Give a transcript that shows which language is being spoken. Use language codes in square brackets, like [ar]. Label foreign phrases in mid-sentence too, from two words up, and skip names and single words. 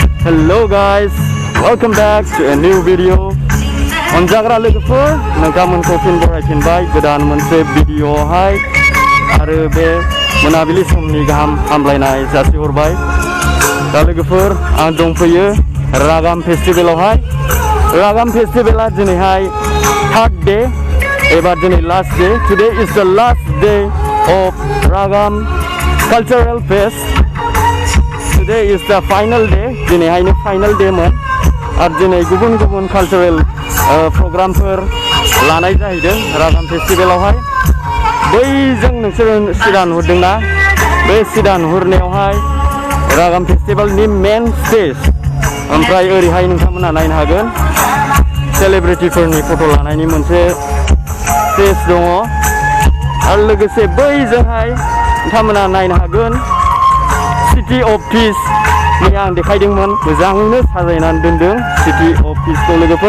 [en] Hello guys, welcome back to a new video. [brx] Onjagra लोगोफोर नोंथांमोनखौ फिन बरायफिनबाय गोदान मोनसे भिडिअआवहाय आरो बे मोनाबिलि समनि गाहाम हामलायनाय जासिहरबाय। दा लोगोफोर आं दंफैयो रागाम फेस्टिभेलावहाय। रागाम फेस्टिभेला दिनैहाय [en] third day [brx] एबा दिनै [en] last day. Today is the last day of Ragam cultural fest. Today is the final day. [brx] दिनैहायनो [en] final day [brx] मोन आरो दिनै गुबुन गुबुन कालचारेल प्रग्रामफोर लानाय जाहैदों रागाम फेस्टिभेलावहाय। बैजों नोंसोर सिदा नुहुरदोंना, बे सिदा नुहुरनायावहाय रागाम फेस्टिभेलनि [en] main stage, [brx] ओमफ्राय ओरैहाय नोंथांमोना नायनो हागोन सेलिब्रिटिफोरनि फट' लानायनि मोनसे स्टेज दङ आरो लोगोसे बैजोंहाय नोंथांमोना नायनो हागोन सिटी अफ पिस नि आं देखायदोंमोन, मोजाङैनो साजायनानै दोनदों सिटी अफ पिसखौ लोगोफोर।